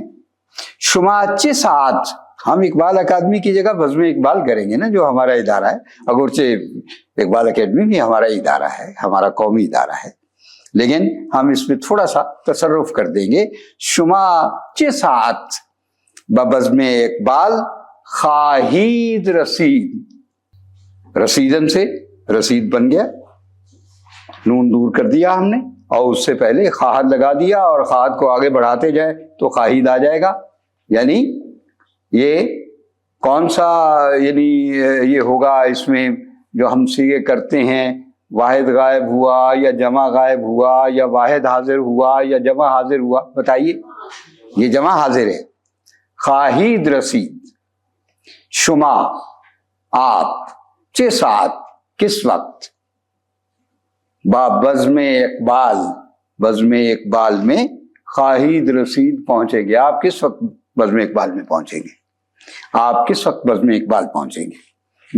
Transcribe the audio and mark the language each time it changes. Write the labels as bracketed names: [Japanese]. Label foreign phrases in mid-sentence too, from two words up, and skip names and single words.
[Persian] شماچے ساتھ [Urdu] ہم اقبال اکیڈمی کی جگہ بزم اقبال کریں گے نا، جو ہمارا ادارہ ہے، اگرچہ اقبال اکیڈمی بھی ہمارا ادارہ ہے، ہمارا قومی ادارہ ہے، لیکن ہم اس میں تھوڑا سا تصرف کر دیں گے۔ [Persian] شماچے ساتھ ببزم اقبال خواہید رسید، [Urdu] رسیدن سے رسید بن گیا، نون دور کر دیا ہم نے، اور اس سے پہلے خواہد لگا دیا، اور خواہد کو آگے بڑھاتے جائے تو خواہید آ جائے گا۔ یعنی یہ کون سا، یعنی یہ ہوگا اس میں جو ہم صیغے کرتے ہیں، واحد غائب ہوا یا جمع غائب ہوا یا واحد حاضر ہوا یا جمع حاضر ہوا، بتائیے؟ یہ جمع حاضر ہے۔ [Persian] خواہید رسید، [Urdu] شما آپ، [Persian] چے ساتھ [Urdu] کس وقت، [Persian] با بزم اقبال، [Urdu] بزم اقبال میں [Persian] خواہید رسید [Urdu] پہنچے گے۔ آپ کس وقت بزم اقبال میں پہنچیں گے؟ آپ کس وقت بزم اقبال پہنچیں گے؟